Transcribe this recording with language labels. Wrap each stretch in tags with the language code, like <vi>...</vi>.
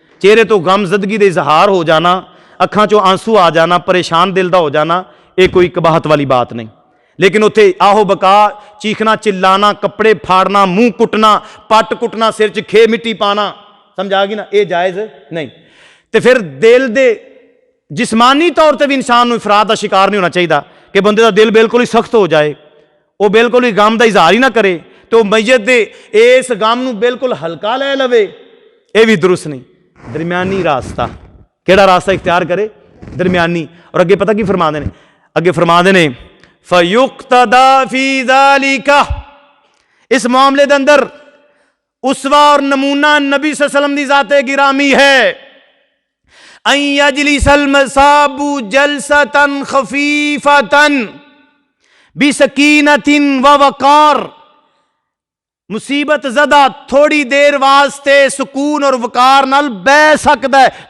<pa>چہرے تو غم زدگی دے اظہار ہو جانا, اکھاں چوں آنسو آ جانا, پریشان دل دا ہو جانا, یہ کوئی قباحت والی بات نہیں. لیکن اتنے آہو بکا, چیخنا چلانا, کپڑے پھاڑنا, منہ کٹنا, پٹ کٹنا, سر چ کھے مٹی پانا, سمجھا گی نا, یہ جائز نہیں. تے پھر دل دے جسمانی طور تے بھی انسان نو افراط دا شکار نہیں ہونا چاہیے کہ بندے دا دل بالکل ہی سخت ہو جائے, وہ بالکل ہی غم دا اظہار ہی نہ کرے تو میت دے اس غم نو بالکل ہلکا لے لوے, یہ بھی درست نہیں. درمیانی راستہ, کیڑا راستہ اختیار کرے؟ درمیانی. اور اگے پتہ کی فرما دینے, اگے فرما دینے</pa> <ar>فَيُقْتَدَى فِي ذَلِكَ,</ar> <pa>اس معاملے دے اندر اسوہ اور نمونہ نبی صلی اللہ علیہ وسلم دی ذات گرامی ہے.</pa> <ar>اَن يَجْلِسَ الْمَصَابُ جَلْسَةً خَفِيفَةً بِسَكِينَةٍ وَوَقَارٍ,</ar> <pa>مصیبت زدہ تھوڑی دیر واسطے سکون اور وقار نال بہ سکتا ہے.</pa>